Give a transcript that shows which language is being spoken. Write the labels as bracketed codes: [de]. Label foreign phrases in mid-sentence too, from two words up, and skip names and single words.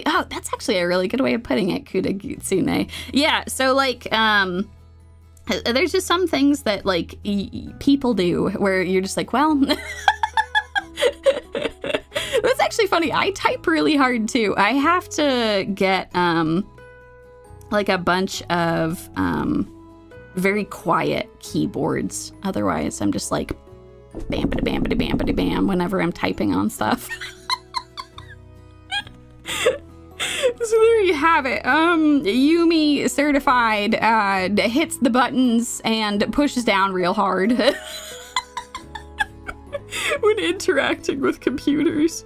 [en] Oh, that's actually a really good way of putting it, Kudagutsune. Yeah, so like there's just some things that like people do where you're just like, well, that's actually funny. I type really hard too. I have to get like a bunch of very quiet keyboards. Otherwise, I'm just like bam-bada bam-bada bam-bada bam whenever I'm typing on stuff. So there you have it. Yumie certified hits the buttons and pushes down real hard when interacting with computers.